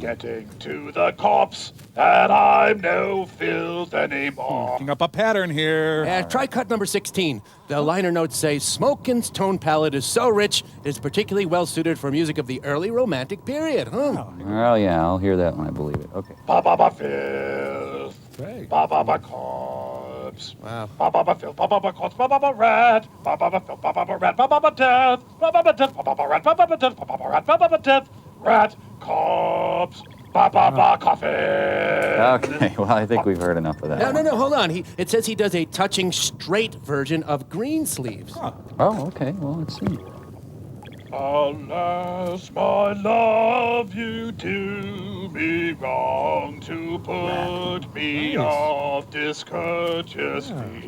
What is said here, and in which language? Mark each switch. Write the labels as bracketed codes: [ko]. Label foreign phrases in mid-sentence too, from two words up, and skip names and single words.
[en] getting to the corpse that I'm no filth anymore. Picking up a pattern here. Try cut number 16. The liner notes say, Smokin's tone palette is so rich, it is particularly well suited for music of the early romantic period. Well, yeah, I'll hear that when I believe it. Okay. Ba-ba-ba filth. Ba-ba-ba corpse. Wow. Ba-ba-ba filth. Ba-ba-ba corpse. Ba-ba-ba rat. Ba-ba-ba filth. Ba-ba-ba rat. Ba-ba-ba death. Ba-ba-ba death. Ba-ba-ba rat. Ba-ba-ba death. Ba-ba-ba rat. Ba-ba-ba death. Rat. Corpse. Ba-ba-ba coffin. Okay, well, I think we've heard enough of that. No, hold on. It says he does a touching straight version of Green Sleeves. Oh, okay. Well, let's see. Alas, my love, you do me wrong to put me off discourteously.